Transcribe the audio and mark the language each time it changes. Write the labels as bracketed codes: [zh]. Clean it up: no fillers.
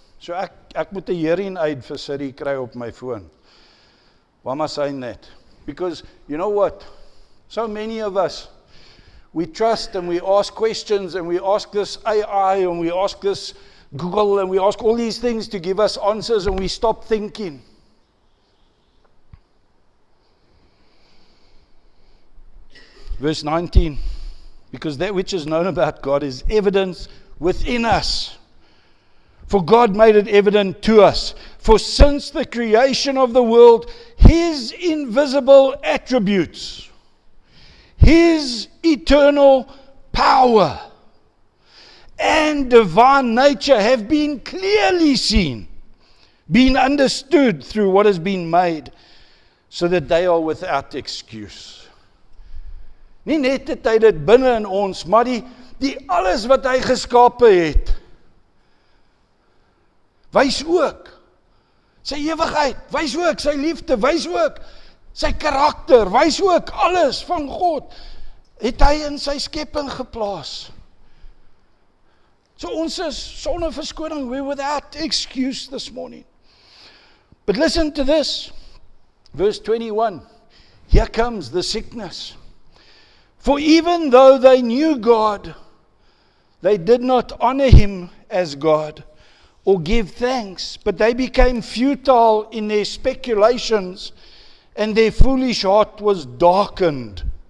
[af] So ek moet 'n hearing aid vir Siri kry op my foon. [en] Why am I saying that? Because, you know what? So many of us, we trust and we ask questions and we ask this AI and we ask this Google and we ask all these things to give us answers and we stop thinking. Verse 19, because that which is known about God is evidence within us. For God made it evident to us. For since the creation of the world, His invisible attributes, His eternal power and divine nature have been clearly seen, been understood through what has been made, so that they are without excuse. [af] Nie net het hy dit binne in ons, maar die alles wat hy geskape het, wys ook sy ewigheid, wys ook sy liefde, wys ook sy karakter, wys ook alles van God, het hy in sy skepping geplaas. So ons is sonder verskoning, [en] we're without excuse this morning. But listen to this, verse 21, here comes the sickness. For even though they knew God, they did not honor Him as God or give thanks, but they became futile in their speculations, and their foolish heart was darkened.